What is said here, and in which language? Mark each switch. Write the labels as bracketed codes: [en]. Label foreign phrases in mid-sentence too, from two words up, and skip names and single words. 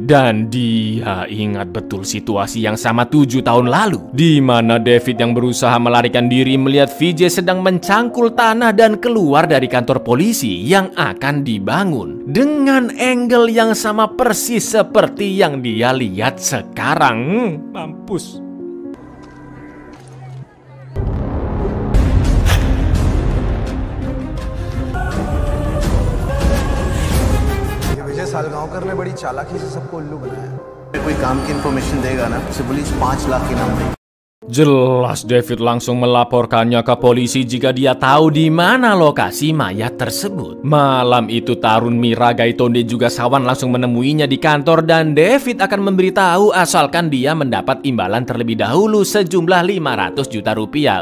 [id] Dan dia ingat betul situasi yang sama 7 tahun lalu, di mana David yang berusaha melarikan diri melihat VJ sedang mencangkul tanah dan keluar dari kantor polisi yang akan dibangun dengan angle yang sama persis seperti yang dia lihat sekarang. Mampus. [hi] विजय सालगांवकर ने बड़ी चालाकी से सबको उल्लू बनाया। कोई काम की इंफॉर्मेशन देगा ना, उसे पुलिस 5 लाख इनाम देगी। [id] Jelas David langsung melaporkannya ke polisi jika dia tahu di mana lokasi mayat tersebut. Malam itu Tarun, Mira, Gaitonde juga Sawan langsung menemuinya di kantor dan David akan memberitahu asalkan dia mendapat imbalan terlebih dahulu sejumlah 500 juta rupiah.